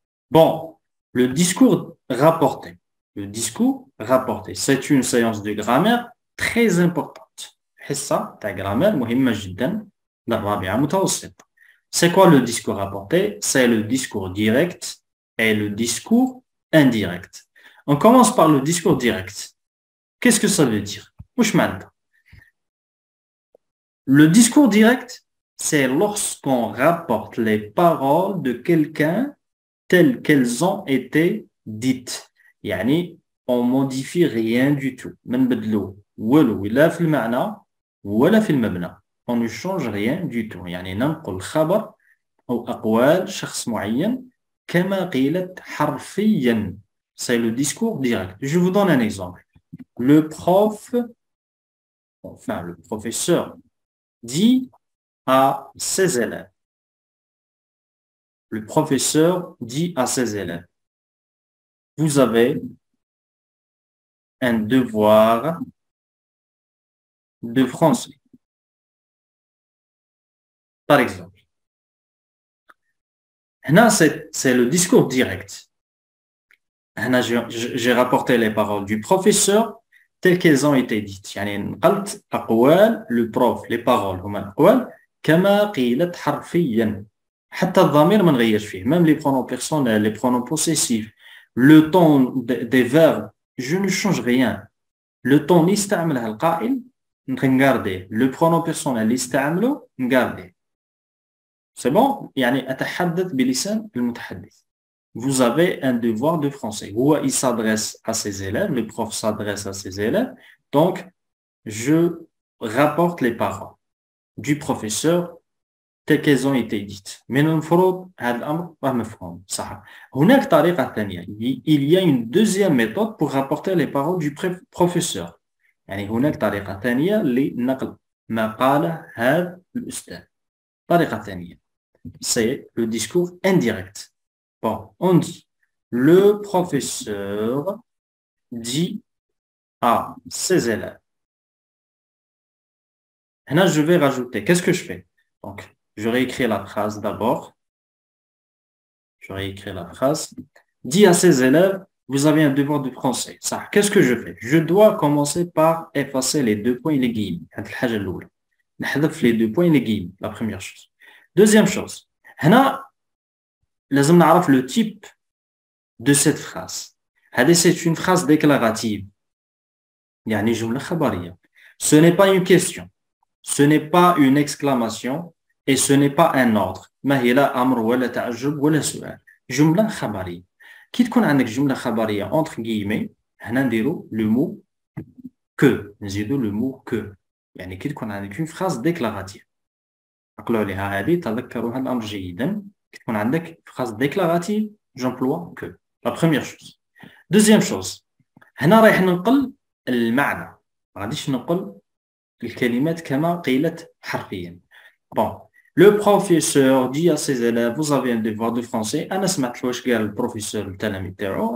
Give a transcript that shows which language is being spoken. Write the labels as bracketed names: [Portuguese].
[French] Bon, le discours rapporté. Le discours rapporté, c'est une séance de grammaire très importante. [Arabic] حصة تاع grammaire مهمة جدا للرابعة متوسطة. [French] C'est quoi le discours rapporté? C'est le discours direct et le discours indirect. On commence par le discours direct. Qu'est-ce que ça veut dire? [Arabic] واش معناتها؟ [French] Le discours direct, c'est lorsqu'on rapporte les paroles de quelqu'un telles qu'elles ont été dites. يعني on modifie rien du tout. [Arabic] ما نبدلو والو لا في المعنى ولا في المبنى. [French] On ne change rien du tout. [Arabic] يعني ننقل خبر أو أقوال شخص معين كما قيلت حرفيا. [French] C'est le discours direct. Je vous donne un exemple. Le professeur dit à ses élèves. Le professeur dit à ses élèves, vous avez un devoir de français. Par exemple. Là, c'est le discours direct. Là, j'ai rapporté les paroles du professeur telles qu'elles ont été dites. [Arabic] يعني نقلت أقوال [French] le prof, les paroles [Arabic] هما الأقوال كما قيلت حرفيا. حتى الضمير ما نغيرش فيه. [French] Même les pronoms personnels, les pronoms possessifs, le ton des verbes, je ne change rien. [Arabic] Le ton اللي يستعمله القائل نغارديه. Le pronom personnel اللي يستعمله نغارديه. [French] C'est bon? [Arabic] يعني أتحدث بلسان المتحدث. [French] Vous avez un devoir de français. Il s'adresse à ses élèves, le prof s'adresse à ses élèves. Donc, je rapporte les paroles du professeur telles qu'elles ont été dites. [Arabic] Mais المفروض هذا الأمر راه مفهوم صح. هناك طريقة ثانية. [French] Il y a une deuxième méthode pour rapporter les paroles du professeur. [Arabic] يعني هناك طريقة ثانية لنقل ما قاله هذا الأستاذ. طريقة ثانية. [French] C'est le discours indirect. Bon, on dit, le professeur dit à ses élèves. Et là, je vais rajouter. Qu'est-ce que je fais? Donc, je réécris la phrase d'abord. Je réécris la phrase. Dit à ses élèves, vous avez un devoir de français. Ça, qu'est-ce que je fais? Je dois commencer par effacer les deux points et les guillemets. [Arabic] نحذف [French] les deux points et les guillemets. La première chose. Deuxième chose. [Arabic] هنا لازم نعرف [French] le type de cette phrase. C'est une phrase déclarative. [Arabic] يعني جملة خبرية. [French] Ce n'est pas une question. Ce n'est pas une exclamation. Et ce n'est pas un ordre. [Arabic] ما هي لا أمر ولا تعجب ولا سؤال. جملة خبرية. كي تكون عندك جملة خبرية [French] entre guillemets [Arabic] هنا نديرو le mot que. نزيدو le mot que. يعني كي تكون عندك [French] une phrase déclarative. [Arabic] عقلوا عليها هذه تذكروا هذا الأمر جيدا. كي تكون عندك [French] phrase déclarative j'emploie que. La première chose. Deuxième chose. [Arabic] هنا رايح ننقل المعنى. ما غاديش ننقل الكلمات كما قيلت حرفيا. [French] Bon. Le professeur dit à ses élèves, vous avez un devoir de français. [Arabic] أنا سمعت واش قال البروفيسور التلاميذ تاعو.